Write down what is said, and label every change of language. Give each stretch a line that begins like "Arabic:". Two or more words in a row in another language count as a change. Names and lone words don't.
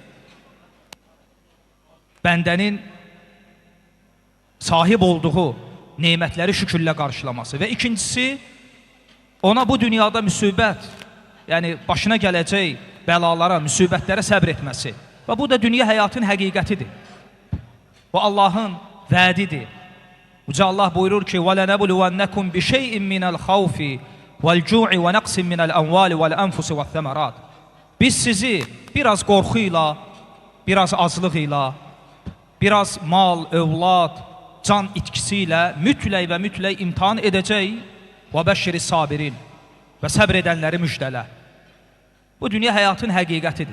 Azerbaijani: Bəndənin sahib olduğu nemətləri şükürlə qarşılaması. Və ikincisi, ona bu dünyada müsibət, yəni başına gələcək bəlalara, müsibətlərə səbr etməsi. Və bu da dünya həyatın həqiqətidir. Bu Allahın vədidir. Uca Allah buyurur ki,
Arabic: وَلَنَبُلُوَنَّكُمْ بِشَيْءٍ مِنَ الْخَوْفِ وَالْجُوعِ وَنَقْسٍ مِنَ الْأَمْوَالِ وَالْأَنْفُسِ وَالثَّمَرَاتِ.
Azerbaijani: Biz sizi biraz qorxuyla, biraz azlığıyla, biraz mal, övlad, can itkisi ilə mütləq və mütləq imtihan edəcək.
Arabic: وَبَشِّرِ sabirin.
Azerbaijani: Və səbr edənləri müjdələ. Bu dünya həyatın həqiqətidir.